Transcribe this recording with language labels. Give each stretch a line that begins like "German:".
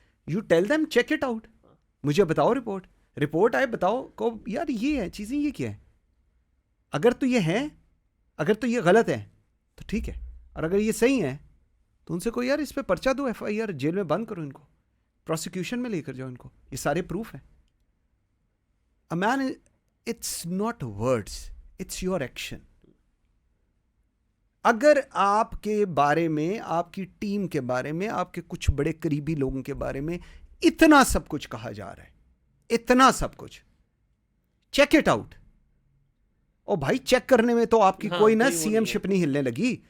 English: you tell them check it out,
Hindi: मुझे बताओ, report आए, बताओ को यार ये है चीजें, ये क्या है। अगर तो ये है, अगर तो ये गलत है तो ठीक है, और अगर ये सही है तो उनसे कोई यार इस पे पर्चा दो, FIR, जेल में बंद करो इनको, प्रोसिक्यूशन में लेकर जाओ इनको, ये सारे प्रूफ है।
English: A man, it's not words, it's your action.
Hindi: अगर आपके बारे में, आपकी टीम के बारे में, आपके कुछ बड़े करीबी लोगों के बारे में इतना सब कुछ कहा जा रहा है, इतना सब कुछ,
English: Check it out.
Hindi: ओ भाई, चेक करने में तो आपकी कोई ना CM शिप नहीं हिलने लगी,